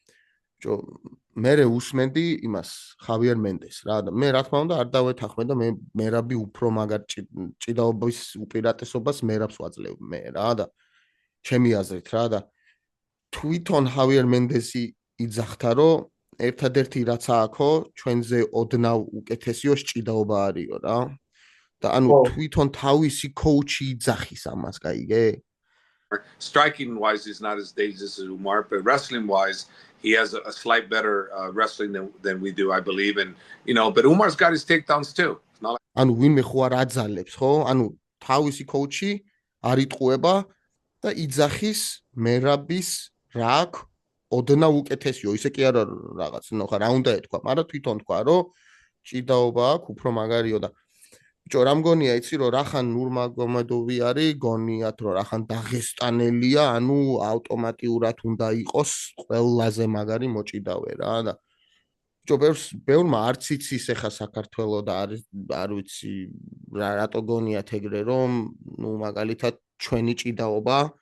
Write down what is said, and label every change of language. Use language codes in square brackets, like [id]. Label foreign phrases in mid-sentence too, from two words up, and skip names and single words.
[ka] მე უსმენდი იმას ხავიერ მენდეს რა და მე რა თქმა უნდა არ დავეთანხმე და მე მერაბი უფრო მაგარ ჭიდაობის უპირატესობას მერაბს ვაძლევ მე რა და ჩემი აზრით რა და თვითონ ხავიერ მენდესი იძახდა რომ ერთადერთი რაც ააქო ჩვენზე ოდნავ უკეთესიო ჭიდაობა არისო რა და ანუ თვითონ თავისი კოუჩი იძახის ამას გაიგე [en] striking wise is not as dangerous as Umar but wrestling wise he has a slight better wrestling than we do I believe and but Umar's got his takedowns too it's not like [ka] ანუ ვინმე ხო არ აძალებს ხო ანუ თავისი კოუჩი არ იტყუება და იძახის მერაბის რა აქვს ოდნავ უკეთესიო ისე კი არა რაღაც ნახა რა უნდა ეთქვა მაგრამ თვითონ თქვა რომ ჭიდაობა აქვს უფრო მაგარიო და ბიჭო რა მგონია იცი რომ რახან ნურმაგომედოვი არის გონიათ რომ რახან დაღესტანელია ანუ ავტომატიურად უნდა იყოს ყველაზე მაგარი მოჭიდავე რა და ბიჭო ბევრმა არც იცის ეხა საქართველოს და არ ვიცი რატო გონიათ ეგრე რომ მაგალითად ჩვენი ჭიდაობა